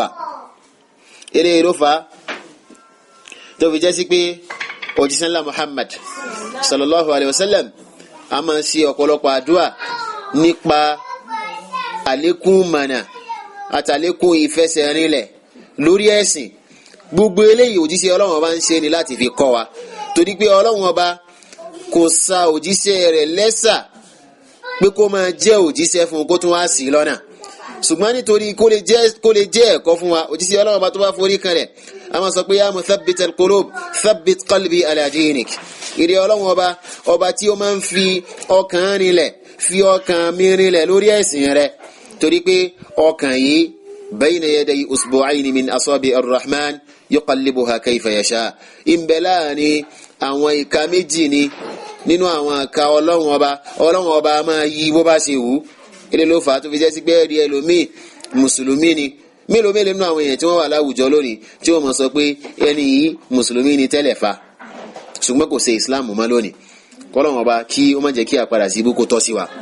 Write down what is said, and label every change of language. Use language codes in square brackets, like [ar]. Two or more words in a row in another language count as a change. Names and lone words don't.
[yo] eré ló fà á tó fi jẹ́ sí pé òjíṣẹ́ ńlá Muhammad [ar] صلى الله عليه وسلم [yo] a máa ṣe ọ̀pọ̀lọpọ̀ àdúrà nípa àlékún mànà àtàlékún ìfẹsẹ̀rinlẹ̀ lórí ẹ̀sìn gbogbo eléyìí òjíṣẹ́ Ọlọ́run ọba ń ṣe ni láti fi kọ́ wa torí pé Ọlọ́run ọba kò sa òjíṣẹ́ rẹ̀ lẹ́sà pé kó máa jẹ́ òjíṣẹ́ fún kó tún wá sí lọ́nà ṣùgbọ́n nítorí kó lè jẹ́ ẹ̀kọ́ fún wa òjíṣẹ́ Ọlọ́run ọba tó bá forí kan rẹ̀ a máa sọ pé ya [ar] مثبت القلوب ثبت قلبي على دينك [yo] ìrẹ́ Ọlọ́run ọba tí ó máa ń fi ọkàn rinlẹ̀ fi ọkàn mi rinlẹ̀ lórí ẹ̀sìn rẹ̀ torí pé ọkàn yìí [ar] بين يدي إصبعين من أصابع الرحمن يقلبها كيف يشاء [yo] ìbẹ̀lá ni àwọn ìka méjì ni nínú àwọn ìka Ọlọ́run ọba máa yí bó bá ṣe wù ilé ló fà á tó fi jẹ́ sí pé ẹ̀rí ẹlòmíì mùsùlùmí ni mélòó nínú àwọn èèyàn tí wọ́n wà láwùjọ lónìí tí wọ́n mọ̀ sọ pé ẹni yìí mùsùlùmí ni tẹ́lẹ̀ fa ṣùgbọ́n kò ṣe ìsìláàmù mọ́ lónìí kọ́lọ́run ọba kí ó má jẹ́ kí àpadà sí ibú kó tọ́ sí wa.